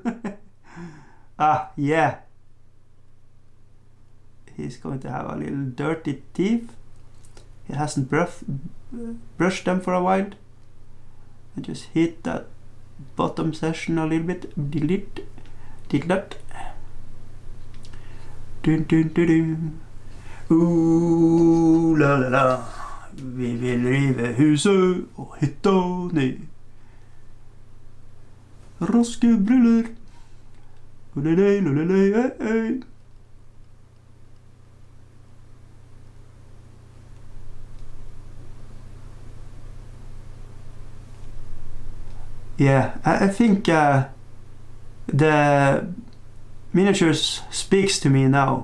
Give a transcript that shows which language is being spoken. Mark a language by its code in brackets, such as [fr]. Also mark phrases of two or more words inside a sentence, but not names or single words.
[en] Yeah. He's going to have a little dirty teeth. He hasn't brushed them for a while. And just hit that bottom section a little bit. Delete. Did that. Dun dun dun dun. Ooh la la la. [no] Vi vil rive huset og hytta ned. Raske briller. [en] Yeah, I think the miniatures speaks to me now.